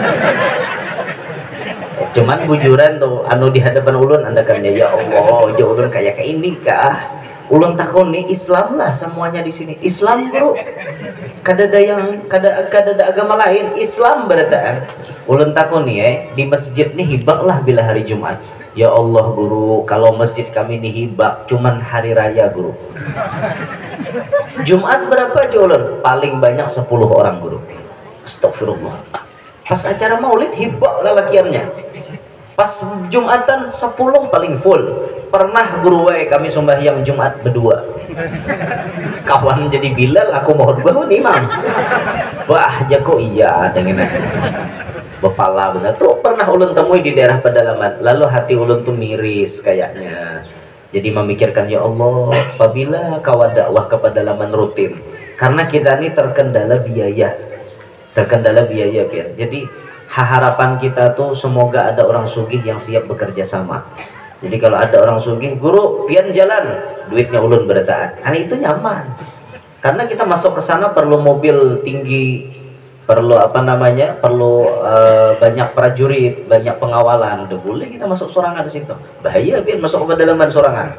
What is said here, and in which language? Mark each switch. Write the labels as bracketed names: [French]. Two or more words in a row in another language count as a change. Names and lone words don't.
[Banjar] Cuman bujuran tuh anu di hadapan ulun andakannya ya Allah ya ulun kayak ini kah ulun takon nih Islam lah semuanya di sini Islam bro kada ada yang kada ada agama lain Islam berarti ulun takon nih di masjid nih hibak lah bila hari Jumat ya Allah guru kalau masjid kami nih hibak cuman hari raya guru Jumat berapa aja ulun paling banyak 10 orang guru astagfirullah pas acara maulid hibak lalakiannya pas Jumatan 10 paling full pernah guru kami sembahyang Jumat berdua kawan jadi Bilal aku mohon bangun imam wah jago iya dengan bepala benar tuh pernah ulun temui di daerah pedalaman lalu hati ulun tuh miris kayaknya jadi memikirkan ya Allah apabila kawan dakwah ke pedalaman rutin karena kita ini terkendala biaya biar jadi harapan kita tuh semoga ada orang sugih yang siap bekerja sama. Jadi kalau ada orang sugih, guru pian jalan, duitnya ulun berataan. Itu nyaman. Karena kita masuk ke sana perlu mobil tinggi, perlu perlu banyak prajurit, banyak pengawalan. Udah boleh kita masuk sorangan di situ. Bahaya pian masuk ke pedalaman sorangan.